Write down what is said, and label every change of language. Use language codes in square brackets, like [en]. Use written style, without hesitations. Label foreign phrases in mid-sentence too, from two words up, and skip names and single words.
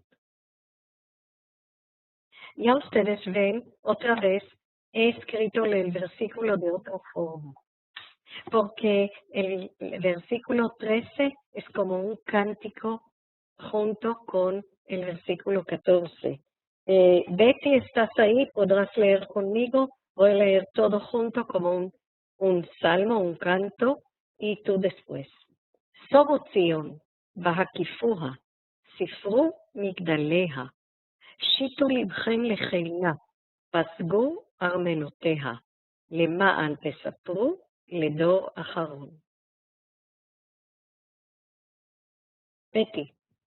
[es] Ya ustedes ven, otra vez, he escrito el versículo de otra forma, porque el versículo 13 es como un cántico junto con el versículo 14. Betty, ¿estás ahí? ¿Podrás leer conmigo? Voy a leer todo junto como un salmo, un canto, y tú después. [he] סובו ציון, והקיפוה, ספרו מגדליה, שיטו לבכם לחילה, פסגו ארמנותיה, למען תספרו לדור אחרון. בטי.